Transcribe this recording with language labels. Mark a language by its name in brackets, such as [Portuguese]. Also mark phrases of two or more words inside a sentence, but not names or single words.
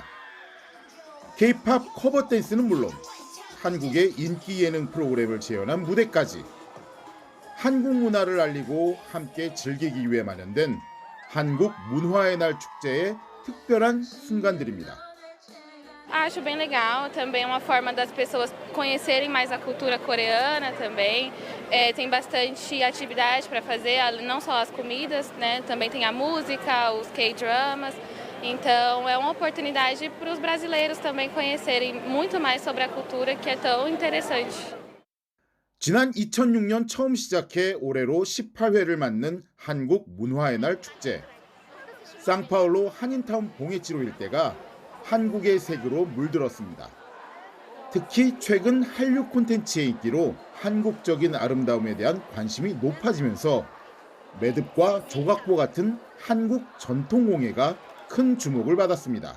[Korean] K-팝 커버 댄스는 물론 한국의 인기 예능 프로그램을 재현한 무대까지 한국 문화를 알리고 함께 즐기기 위해 마련된 한국 문화의 날 축제의 특별한 순간들입니다. [Portuguese] Acho bem legal, também é uma forma das pessoas conhecerem mais a cultura coreana também. Tem bastante atividade para fazer, não só as comidas, né? Também tem a música, os K-dramas. Então é uma oportunidade para os brasileiros também conhecerem muito mais sobre a cultura que é tão interessante. [Korean] 지난 2006년 처음 시작해 올해로 18회를 맞는 한국 문화의 날 축제. 상파울루 한인타운 봉해치로 일대가 한국의 색으로 물들었습니다. 특히 최근 한류 콘텐츠의 인기로 한국적인 아름다움에 대한 관심이 높아지면서 매듭과 조각보 같은 한국 전통공예가 큰 주목을 받았습니다.